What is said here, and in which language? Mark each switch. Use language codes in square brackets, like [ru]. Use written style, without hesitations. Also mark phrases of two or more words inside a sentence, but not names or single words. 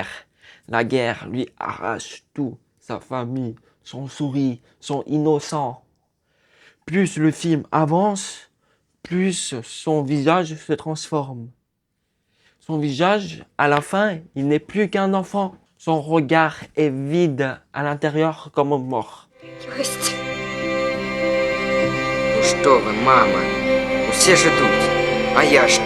[fr] La guerre lui arrache tout, sa famille, son sourire, son innocent. Plus le film avance, plus son visage se transforme. Son visage, à la fin, il n'est plus qu'un enfant. Son regard est vide à l'intérieur comme mort. [ru] Есть. Ну что вы, мама, все ждут, а я что?